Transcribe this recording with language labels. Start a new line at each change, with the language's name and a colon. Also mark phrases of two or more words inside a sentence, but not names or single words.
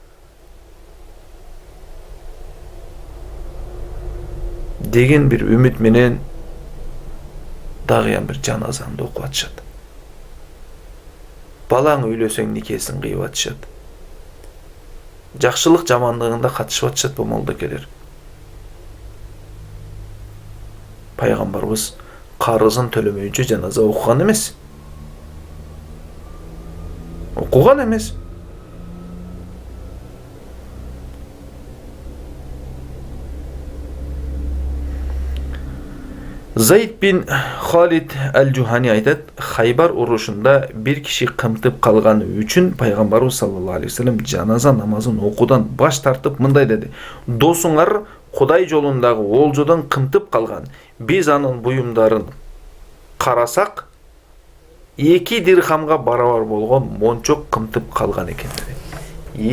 Kyrgyz: Деген бир үмүт менен дагыян бир жаназаңды окуп атышат. Балаң үйлөсөң никесин кыйып атышат. Жакшылык жамандыгында катышып атышат бу молдокелер. Пайгамбарыбыз карызын төлөмөйүнчө жаназа окуган эмес. Zayd bin Halid el-Juhani aytат, Хайбар урушунда бир киши кымтып калганы үчүн Пайгамбарыбыз
Arabic: صلى الله عليه وسلم
Kyrgyz: жаназа намазын окуудан баш тартып мындай деди: "Досуңар Кудай жолундагы олжодон кымтып калган. Биз анын буюмдарын карасак, 2 дирхамга барабар болгон мончок кымтып калган экен" деди.